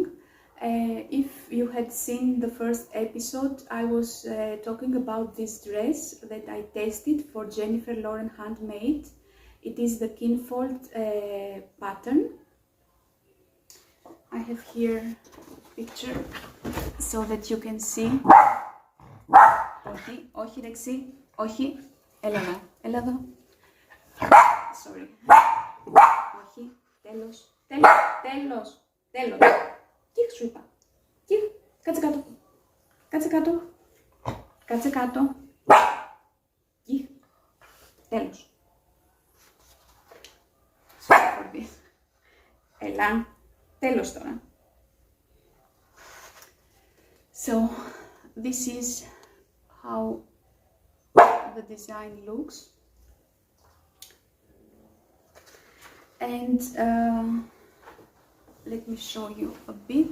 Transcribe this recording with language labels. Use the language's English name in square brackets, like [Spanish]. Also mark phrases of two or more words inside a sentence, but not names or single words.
[English] If you had seen the first episode, I was talking about this dress that I tested for Jennifer Lauren Handmade. It is the Kinfolk pattern. I have here a picture so that you can see. [Greek] Όχι, όχι δεξί, όχι, έλα εδώ. Sorry. Όχι, τέλος. Κοίχ σου είπα. Κοίχ, κάτσε κάτω. Κοίχ, τέλος. Έλα, τέλος τώρα. [English] So, this is how the design looks. And let me show you a bit.